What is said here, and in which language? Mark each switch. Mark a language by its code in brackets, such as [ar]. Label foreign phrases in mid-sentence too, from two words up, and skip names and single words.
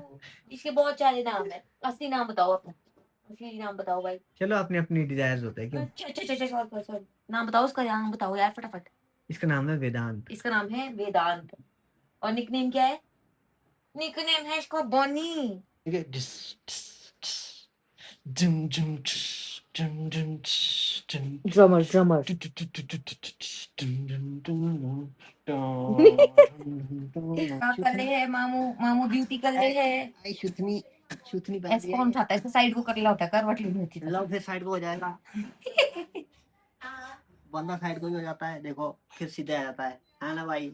[hi] पीकलू। इसके बहुत सारे नाम है। असली नाम बताओ अपना। असली नाम बताओ भाई। चलो अपनी अपनी डिजायर्स होता है क्यों। अच्छा अच्छा अच्छा सॉरी सॉरी। नाम बताओ उसका। नाम बताओ यार फटाफट। इसका नाम है वेदांत। इसका नाम है वेदांत। और निकनेम क्या है? निकनेम है इसका बॉनी। ठीक है। डिस डिस डिस डुम डुम डिस, डुम डुम डिस, डुम ड्रमर ड्रमर। डु डु डु डु डु डु डु डिस, डुम डुम डुम डुम क्या कर रहे हैं मामू? मामू ड्यूटी कर रहे हैं। आई शुथनी शुथनी बन ऐसे रही कौन है। उठाता है? इसको साइड को कर ला होता है। करवट लेनी होती है। लो फिर साइड को हो जाएगा। बंदा साइड को भी हो जाता है, देखो फिर सीधे आ जाता है ना भाई।